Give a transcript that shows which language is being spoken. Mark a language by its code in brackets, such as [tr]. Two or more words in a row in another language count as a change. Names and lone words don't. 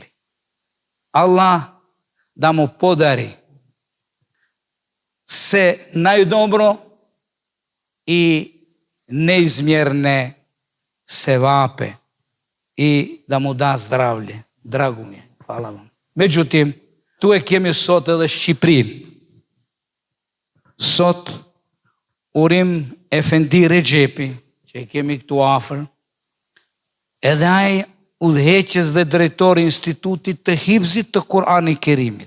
[bs] Allah da mu podari sve najdobro i neizmjerne sevape i da mu da zdravlje. Drago mi je. Hvala vam. Međutim, [sq] tu e kemi sot edhe Shqiprin. Sot Urim Efendi Rexhepi, që e kemi këtu afër, edhe ai udhëheqës dhe drejtori institutit të hifzit të Kur'anit Kerimit.